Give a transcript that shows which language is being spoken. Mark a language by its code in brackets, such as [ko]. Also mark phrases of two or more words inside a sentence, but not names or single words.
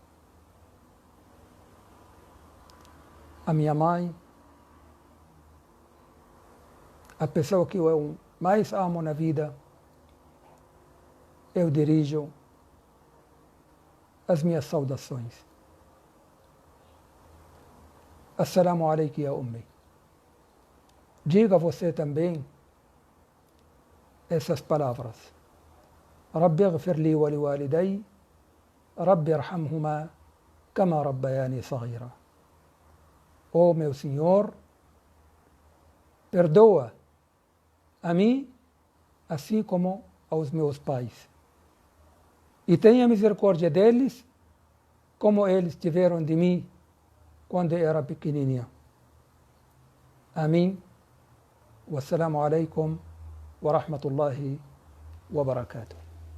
[pt] A minha mãe, a pessoa que eu mais amo na vida, eu dirijo as minhas saudações. [ar] السلام عليكم يا أمي. [pt] Diga você também essas palavras. [ar] رب اغفر لي ولوالدي رب ارحمهما كما ربياني صغيرا. [pt] Ó meu Senhor, perdoa a mim, assim como aos meus pais. E tenha misericórdia deles, como eles tiveram de mim quando eu era pequenininho. Amém. [ar] والسلام عليكم ورحمة الله وبركاته.